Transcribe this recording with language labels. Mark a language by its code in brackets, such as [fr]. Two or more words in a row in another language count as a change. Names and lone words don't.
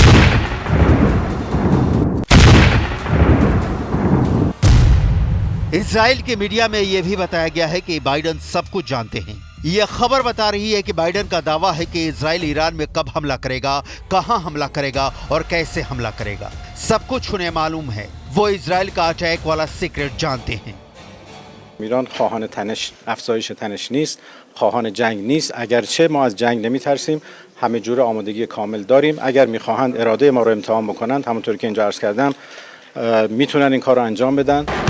[hi] इजराइल के मीडिया में यह भी बताया गया है कि बाइडेन सब कुछ जानते हैं। यह खबर बता रही है कि बाइडेन का दावा है कि इजराइल ईरान में कब हमला करेगा, कहां हमला करेगा और कैसे हमला करेगा, सब कुछ उन्हें मालूम है। वो इजराइल का अटैक वाला सीक्रेट जानते हैं। [fa] ایران خواهان افزایش تنش نیست، خواهان جنگ نیست. اگرچه ما از جنگ نمیترسیم، همه جور آمادگی کامل داریم. اگر میخواهند اراده ما رو امتحان بکنند، همونطور که اینجا عرض کردم، میتونن این کار رو انجام بدن.